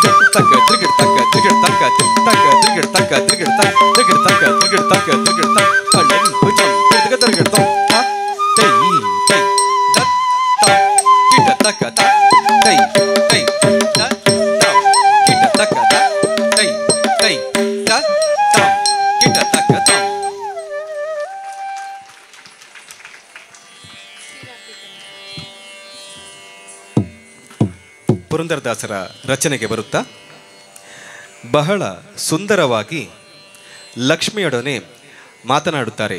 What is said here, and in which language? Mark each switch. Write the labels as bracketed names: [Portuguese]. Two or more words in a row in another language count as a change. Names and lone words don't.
[Kannada] ತಕ್ಕ ತ್ರಿಗಿಡ ತಕ್ಕ ತ್ರಿಗಿಡ ತಕ್ಕ ತಕ್ಕ ತ್ರಿಗಿಡ ತಕ್ಕ ತ್ರಿಗಿಡ ತಕ್ಕ ತ್ರಿಗಿಡ ತಕ್ಕ ತ್ರಿಗಿಡ ತಕ್ಕ ತ್ರಿಗಿಡ ತಕ್ಕ ಕಳ್ಳನ್ ಭುಜಂ ತ್ರಿಗಿಡ ತ್ರಿಗಿಡ ತಕ್ಕ ತೈ ತೈ ದತ್ತ ಕಿಟ ತಕ್ಕ ತೈ ತೈ ದತ್ತ ಕಿಟ ತಕ್ಕ ತೈ ತೈ ದತ್ತ ಕಿಟ ತಕ್ಕ ತ ಪುರಂದರದಾಸರ ರಚನೆಗೆ ಬರುತ್ತಾ ಬಹಳ ಸುಂದರವಾಗಿ ಲಕ್ಷ್ಮಿಯೊಡನೆ ಮಾತನಾಡುತ್ತಾರೆ.